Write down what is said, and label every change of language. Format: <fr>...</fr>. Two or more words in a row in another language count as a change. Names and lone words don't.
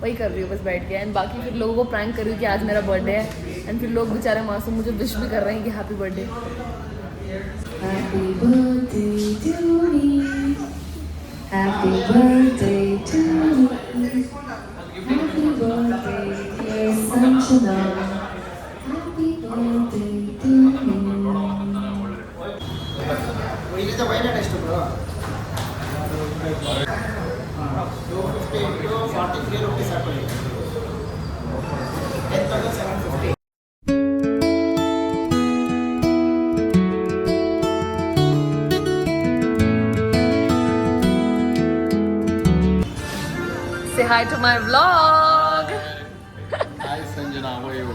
<hi>वही कर रही हूँ बस बैठ के, एंड बाकी फिर लोगों को प्रैंक कर रही हूँ कि आज मेरा बर्थडे है, एंड फिर लोग बेचारे मासूम मुझे विश भी कर रहे हैं कि</hi> <en>happy birthday. हैप्पी बर्थडे टू मी, Happy birthday to me, happy birthday to me, happy birthday dear Sanjana, happy birthday to me.</en> <kn>ಇಲ್ಲಿಂದ ವೈಲೆಟ್ ಎಷ್ಟು ಬ್ರೋ 250</kn> <en>into 43 rupees</en> <kn>ಹಾಕೊಳ್ಳಿ 10,750.</kn> <en>Say hi to my vlog. Hi Sanjana, how are you?</en>